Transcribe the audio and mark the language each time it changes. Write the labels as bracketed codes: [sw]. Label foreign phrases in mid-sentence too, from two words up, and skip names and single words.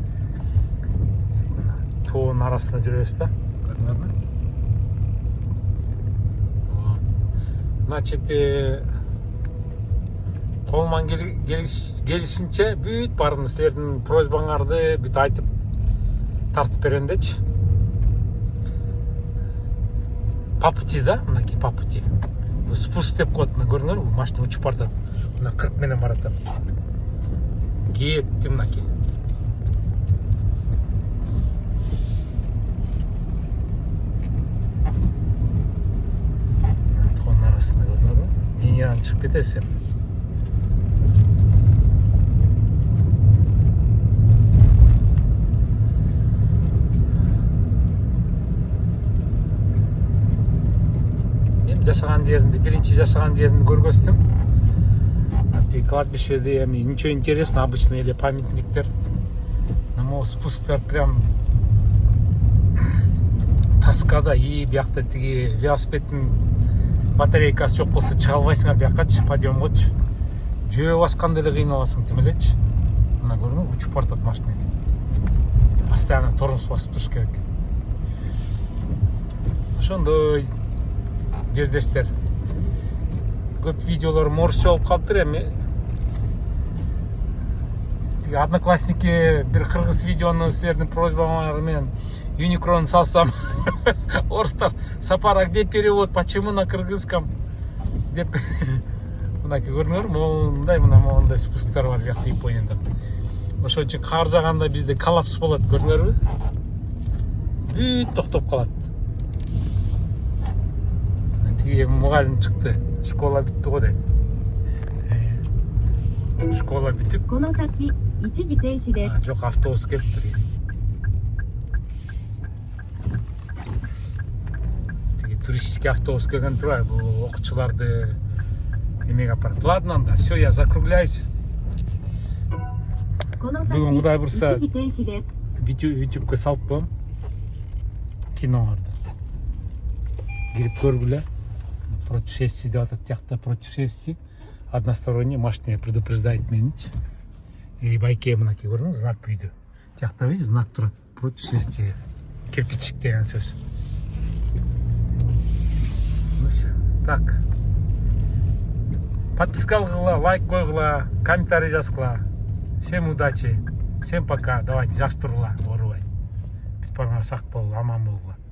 [ky] Тоонун арасында жүрөбүз да. Көрдүңөрбү? Значит, колуман келишинче бүт баарын силердин просьбаңарды бүт айтып тартып берем дечи. [ru] По пути, да? Мынакей по пути. [ky] Спуск деп коет, мына көрдүңөрбү? Машина учуп бартат. Мына 40 менен баратат. Кетти мынакей. Тоонун арасында көрдүңөрбү? Линиядан чыгып кетебиз эми. Жашаган жеринде, биринчи жашаган жеримди көргөздүм. Тиги кладбищеде эми [ru] ничего интересного, обычно [ky] эле памятниктер. Но спусктар прям таскада, и биякта тиги велосипеддин батарейкасы жок болсо чыга албайсыңар биякачы, подъемгочу. Жөө басканда эле кыйналасың тим элечи. Мына көрдүңбү, учуп бартат машина. [ru] Постоянно тормоз [ky] басып туруш керек. Ошондой жердештер. Көп видеолорум орусча болуп калыптыр эми. Тиги одноклассники бир кыргыз видеону силердин просьбаңар менен Unicron салсам, орустар: "Сапара, [ru] где перевод? Почему на кыргызском?" [ky] деп. Мынакей көрдүңөрбү? Мондай спусктар бар биякта Японияда. Ошон үчүн каржаганда бизде коллапс болот, көрдүңөрбү? Бүт токтоп калат. Мугалим чыкты. Школа бүтті го деп. Школа бүтүп. Жок, автобус келиптир. Тиги [ru] туристический автобус [ky] келген турбайбы, бул окуучуларды эмеге апарат. Ладно, анда, [ru] все, я закругляюсь. [ky] Бүгүн Кудай бурса YouTube'га салып коем. Кинолорду. Кирип көргүлө. Путешествие деп атат, тиякта путешествие. [ru] Односторонний машина предупреждает [ky] меничи. И байке мынакей көрдүңүз, знак үйдө. Тиякта видишь, знак турат. Путешествие. Кирпичик деген сөз. [ru] Ну все. Так. [ky] Подписка кылгыла, лайк койгула, комментарий жазгыла. [ru] Всем удачи. Всем пока. Давайте [ky] жакшы тургула, оорубай. Бүт барыңар сак болуп, аман болугула.